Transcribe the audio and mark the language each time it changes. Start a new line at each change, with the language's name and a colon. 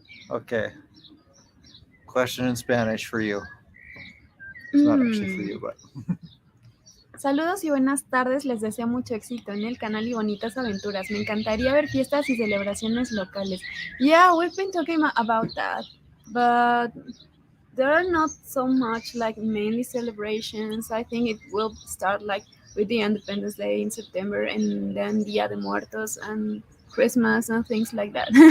English: Okay. Question in Spanish for you. It's not actually for you, but
Spanish: Saludos y buenas tardes, les deseo mucho éxito en el canal y bonitas aventuras. Me encantaría ver fiestas y celebraciones locales.
English: Yeah, we've been talking about that, but there are not so much like mainly celebrations. I think it will start like with the Independence Day in September and then Dia de Muertos and Christmas and things like that.